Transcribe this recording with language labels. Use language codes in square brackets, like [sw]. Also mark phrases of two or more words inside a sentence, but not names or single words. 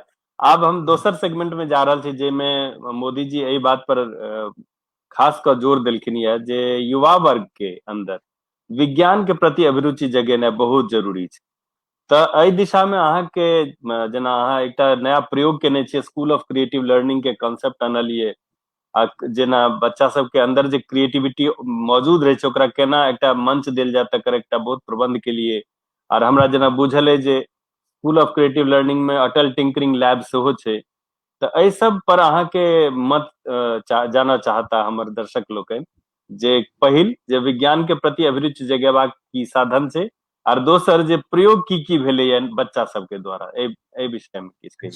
[mai] आब हम दोसर सेगमेंट में जा रहल छी, जेमे मोदी जी एहि बात पर खास कर जोर देलखिन यऽ जे युवा वर्ग के अंदर विज्ञान के प्रति अभिरुचि जगेनाइ बहुत जरूरी छै। तऽ एहि दिशा में अहाँ के जेना अहाँ एकटा नया प्रयोग केने छियै, [en] school of creative learning [mai] के कॉन्सेप्ट आनलियै, आ जेना बच्चा सबके अंदर जे क्रिएटिविटी मौजूद रहे छै ओकरा केना एकटा मंच देल जाय तकर एकटा बहुत प्रबंध के लिए। और हमरा जेना बुझल है जे [en] school of creative learning [mai] में अटल टिंकरिंग लैब सेहो छै। तऽ एहि सब पर अहाँ के मत जानना चाहता हमर दर्शक लोकनि, जे पहिल जे विज्ञान के प्रति अभिरुचि जगेबाक की साधन छै, और दोसर जे प्रयोग की भेलै बच्चा सबके द्वारा, एहि विषय में किछु कहियौ।